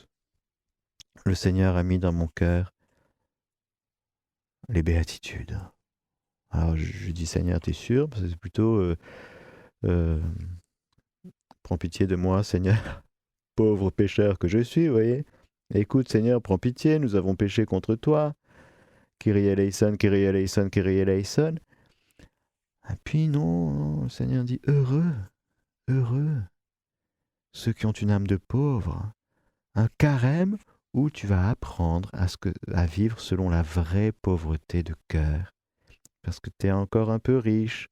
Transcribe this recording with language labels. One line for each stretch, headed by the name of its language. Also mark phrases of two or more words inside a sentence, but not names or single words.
French: Le Seigneur a mis dans mon cœur les béatitudes. Alors je dis, Seigneur, t'es sûr? Parce que c'est plutôt, prends pitié de moi, Seigneur, pauvre pécheur que je suis, vous voyez? Écoute, Seigneur, prends pitié, nous avons péché contre toi.
Greek: Κύριε ἐλέησον, Κύριε ἐλέησον, Κύριε ἐλέησον.
French: Et puis non, le Seigneur dit heureux, heureux, ceux qui ont une âme de pauvre, un carême où tu vas apprendre à vivre selon la vraie pauvreté de cœur, parce que tu es encore un peu riche.